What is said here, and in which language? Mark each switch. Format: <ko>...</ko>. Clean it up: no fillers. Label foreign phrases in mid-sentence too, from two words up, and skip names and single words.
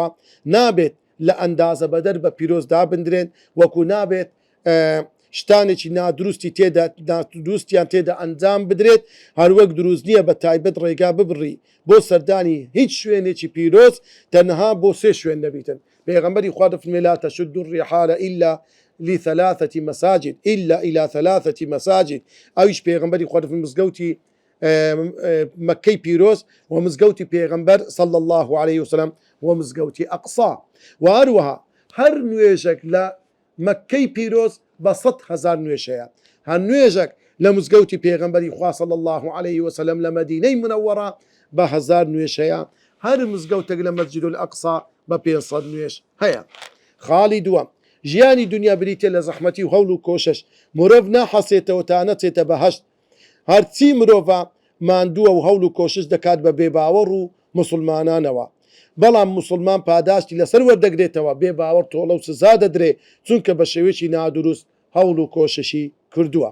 <ckb>نابێت لە ئەندازە بەدەر بە پیرۆز دابدرێن وەکو نابێت شتانێکی نادروستی تێدا دروستیان تێدا ئەنجام بدرێت هەروەک دروست نییە بە تایبەت ڕێگا ببڕی بۆ سەردانی هیچ شوێنێکی پیرۆز تەنها بۆ سێ شوێن دەبیتن پێغەمبەری خوا دەفەرمێ</ckb> <ar>لا تشد الرحال إلا لثلاثة مساجد إلا إلى ثلاثة مساجد</ar> <ckb>ئەویش پێغەمبەری خوا دەفەرمێ مزگەوتی مەکەی پیرۆز و مزگەوتی پێغەمبەر</ckb> <ar>صلى الله عليه وسلم</ar> <ckb>و مزگەوتی ئەقسا و هەروەها هەر نوێژێک لە مەکەی پیرۆز بە 100,000 نوێژەیە هەر نوێژێک لە مزگەوتی پێغەمبەری خوا</ckb> <ar>صلى الله عليه وسلم</ar> <ckb>لە مەدینەی منەوەڕە بە 1000 نوێژەیە هەر مزگەوتێک لە مەسجد الأقصا بە 500 نوێژ هەیە خاڵی دووەم ژیانی دنیا بریتە لە زەحمەتی و هەوڵ و کۆشش مرۆڤ ناحەسێتەوە تا نەچێتە بەهەشت هەرچی مرۆڤە ماندووە و هەوڵ و کۆشش دەکات بە بێباوەڕ و مسلمانانەوە بەڵام مسلمان پاداشتی لەسەر وەردەگرێتەوە بێ باوەڕ تۆڵە و سزا دەدرێ چونکە بە شێوێکی نادروست هەوڵ و کۆششی کردووە.</ckb>